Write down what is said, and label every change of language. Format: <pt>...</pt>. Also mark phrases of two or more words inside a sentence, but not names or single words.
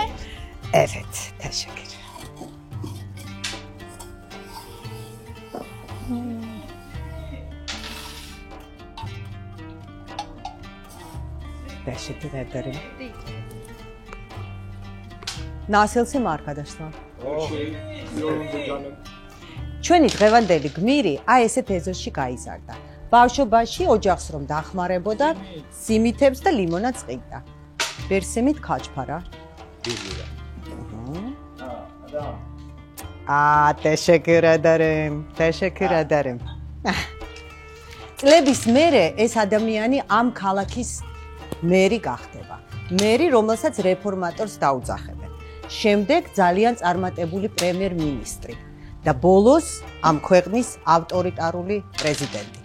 <tr>Evet, teşekkür. Teşekkür ederim. Nasılsın arkadaşlar?</tr> <ka>ჩვენი დღევანდელი გმირი აი ესეთ ეზოში გაიზარდა. ბავშვობაში ოჯახს რომ დახმარებოდა, სიმითებს და ლიმონადს ყიდდა.</ka> <tr>Ver simit kaç para. teşekkür ederim. Teşekkür ederim.</tr> <ka>წლების მერე ეს ადამიანი ამ ქალაქის მერი გახდება. მერი, რომელსაც რეფორმატორს დაუძახებენ. შემდეგ ძალიან წარმატებული პრემიერ-მინისტრი. და ბოლოს ამ ქვეყნის ავტორიტარული პრეზიდენტი.</ka>